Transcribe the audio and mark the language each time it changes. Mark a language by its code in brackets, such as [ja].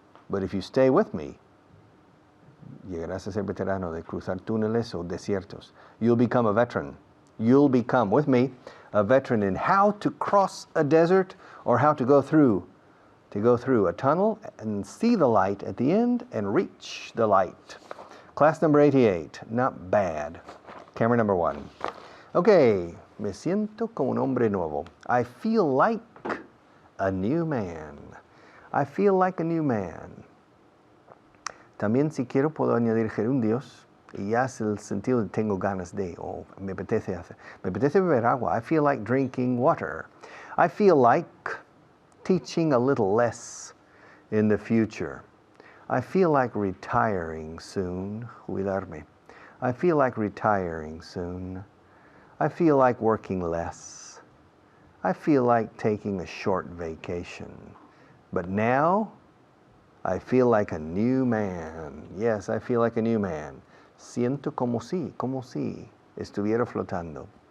[en] But if you stay with me, [es] llegarás a ser veterano de cruzar túneles o desiertos. [en] You'll become a veteran. You'll become, with me, a veteran in how to cross a desert or how to go through a tunnel and see the light at the end and reach the light. Class number 88, not bad. Camera number 1. Okay, [es] me siento como un hombre nuevo. [en] I feel like a new man. I feel like a new man. [es] También si quiero puedo añadir gerundios y ya es el sentido de tengo ganas de o me apetece hacer. Me apetece beber agua. [en] I feel like drinking water. I feel like teaching a little less in the future. I feel like retiring soon, jubilarme. I feel like retiring soon. I feel like working less. I feel like taking a short vacation. But now, I feel like a new man. Yes, I feel like a new man. [es] Siento como si estuviera flotando.